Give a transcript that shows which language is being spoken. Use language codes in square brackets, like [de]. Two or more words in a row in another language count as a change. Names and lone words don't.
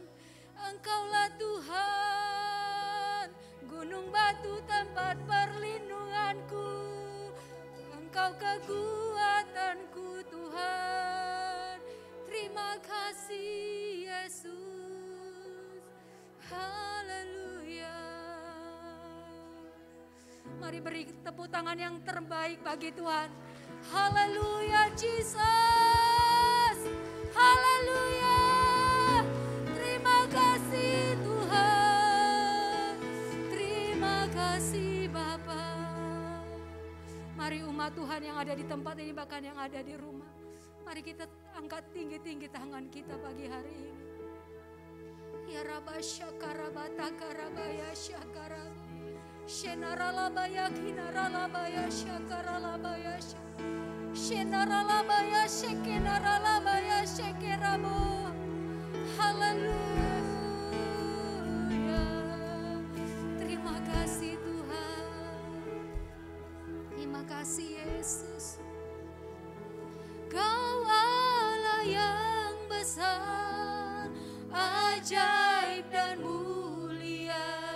[id] Engkaulah Tuhan, gunung batu tempat perlindunganku. Engkau kekuatanku Tuhan. Terima kasih Yesus. Haleluya. Mari beri tepuk tangan yang terbaik bagi Tuhan. Haleluya Jesus. Haleluya. Terima kasih Tuhan. Terima kasih Bapa. Mari umat Tuhan yang ada di tempat ini bahkan yang ada di rumah. Mari kita angkat tinggi-tinggi tangan kita pagi hari ini. Ya Rabba Syakarabata Karabaya Syakarab. Shenaralabaya Kinaralabaya Shakaralabaya Shenaralabaya Shekinaralabaya Shekerabo. Haleluya. Terima kasih Tuhan. Terima kasih Yesus. Kau Allah yang besar, ajaib dan mulia.